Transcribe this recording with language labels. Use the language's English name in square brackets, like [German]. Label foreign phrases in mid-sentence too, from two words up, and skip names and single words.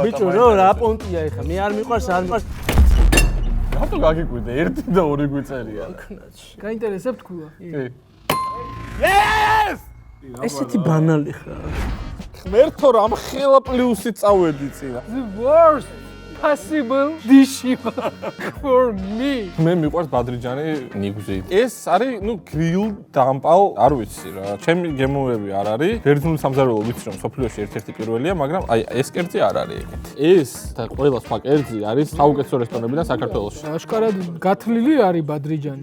[Georgian] ბიჭო, რა პონტია ეხა? მე არ მიყვარს, არ მიყვარს. რატო გაგიკვირდე? 1 და 2 გვიწერია. გაინტერესებთ თქვა? კი. Yes! ესეთი ბანალი ხარ. ღმერთო რამ ხელა პლუსი წავედი წინა. [English] The worst possible dish for me. [Georgian] მე მიყვარს ბადრიჯანი ნიგზით. ეს არის, გრილ დამპალ, არ ვიცი რა. ჩემი გემოვები არ არის. ბერძნული სამზარეულო ვიცი რომ სოფლიოში ერთ-ერთი პირველია, მაგრამ აი ეს კერძი არ არის ეგეთი. ეს და ყველა სხვა კერძი არის საუკეთესო რესტორნებიდან საქართველოში. აშკარად გათლილი არის ბადრიჯანი.